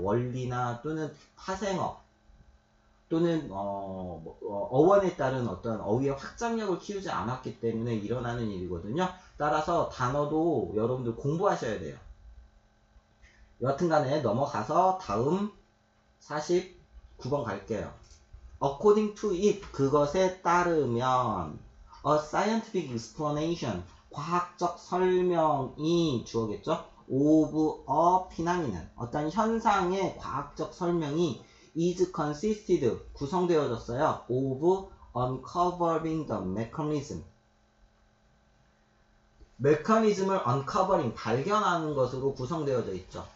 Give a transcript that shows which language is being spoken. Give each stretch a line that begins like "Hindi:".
Korean: 원리나 또는 파생어 또는 어원에 따른 어떤 어휘의 확장력을 키우지 않았기 때문에 일어나는 일이거든요. 따라서 단어도 여러분들 공부하셔야 돼요. 여하튼간에 넘어가서 다음 49번 갈게요.
English: According to it,
Korean: 그것에 따르면
English: a scientific explanation,
Korean: 과학적 설명이 주어겠죠.
English: of a phenomenon,
Korean: 어떤 현상의 과학적 설명이
English: is consisted,
Korean: 구성되어졌어요.
English: of uncovering the mechanism,
Korean: 메커니즘을
English: uncovering,
Korean: 발견하는 것으로 구성되어져 있죠.